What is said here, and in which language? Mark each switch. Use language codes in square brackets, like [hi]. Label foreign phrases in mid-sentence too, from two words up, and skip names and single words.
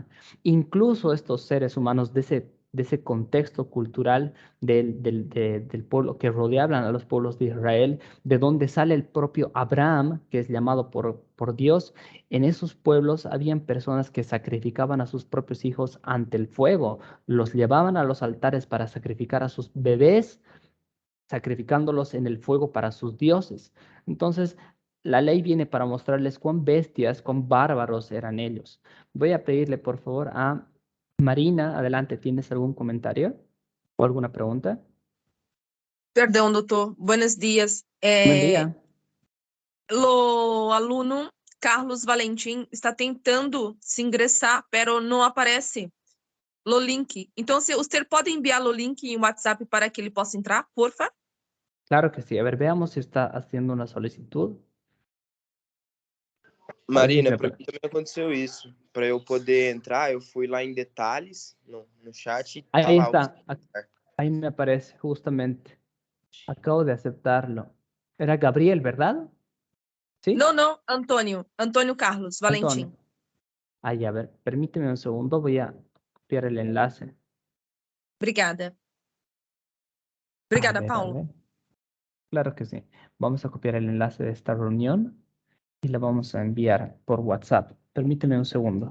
[es] Incluso estos seres humanos de ese contexto cultural del pueblo que rodeaban a los pueblos de Israel, de donde sale el propio Abraham, que es llamado por Dios, en esos pueblos habían personas que sacrificaban a sus propios hijos ante el fuego, los llevaban a los altares para sacrificar a sus bebés, sacrificándolos en el fuego para sus dioses. Entonces, la ley viene para mostrarles cuán bestias, cuán bárbaros eran ellos. Voy a pedirle, por favor, a Marina, adelante, ¿tienes algún comentario o alguna pregunta? [pt] Perdão, doutor. [es] Buenos dias. Buen día. [pt] O aluno Carlos Valentim está tentando se ingressar, pero não aparece o link. Então, se você pode enviar o link em WhatsApp para que ele possa entrar, porfa? [es] Claro que sí. A ver, veamos si está haciendo una solicitud. A ver si Marina, se [pt] para mim também aconteceu isso. Para eu poder entrar, eu fui lá em detalhes no chat e tá [es] Ahí [pt] lá. [es] está. Ahí me aparece, justamente. Acabo de aceptarlo. Era Gabriel, ¿verdad? ¿Sí? [pt] Não, não, Antônio. Antônio Carlos Antonio. Valentim. [es] Ahí, a ver, permíteme un segundo. Voy a copiar el enlace. [pt] Obrigada. [es] A [pt] Obrigada, [es] ver, a Paulo. ver. Claro que sí. Vamos a copiar el enlace de esta reunión y la vamos a enviar por WhatsApp. Permíteme un segundo.